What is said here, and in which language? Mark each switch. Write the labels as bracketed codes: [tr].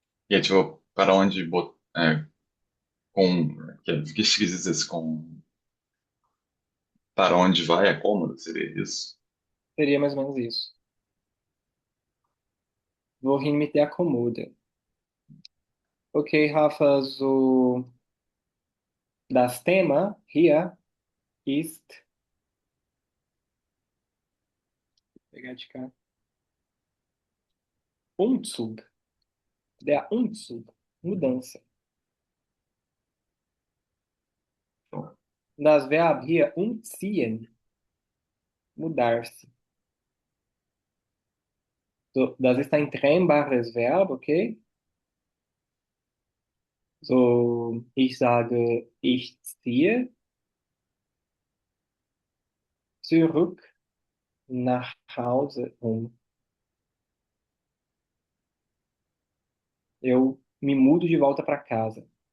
[pt] E é tipo, para onde com. Que esquisito esse com. Para onde vai é cômodo, seria isso? Seria mais ou menos isso. [de] Wohin mit der Kommode. Ok, Rafa, das Thema hier ist. [pt] Vou pegar de cá. [de] Umzug. Der Umzug. [pt] Mudança. Show. [de] Das Verb hier umziehen. [pt] Mudar-se. [de] So, das ist ein trennbares Verb, okay? So, ich sage, ich ziehe zurück nach Hause um. [pt] Eu me mudo de volta para casa.